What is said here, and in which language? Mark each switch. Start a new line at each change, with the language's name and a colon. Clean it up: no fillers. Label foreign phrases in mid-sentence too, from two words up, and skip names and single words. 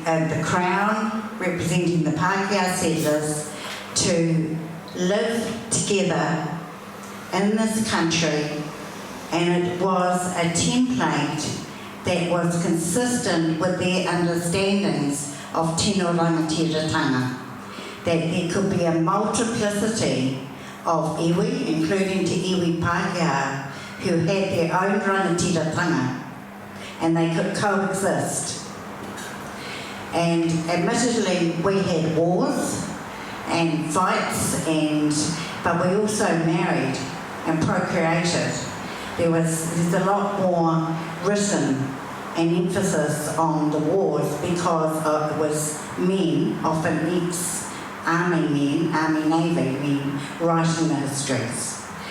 English: the Crown, representing the Pākehā settlers, to live together in this country, and it was a template that was consistent with their understandings of
Māori: Tino Rangatiratanga,
English: that there could be a multiplicity of iwi, including
Māori: te iwi Pākehā,
English: who had their own rangatiratanga, and they could coexist. And admittedly, we had wars and fights, but we also married and procreated. There's a lot more written and emphasis on the wars because it was men, often ex-army men, Army Navy men, writing the histories.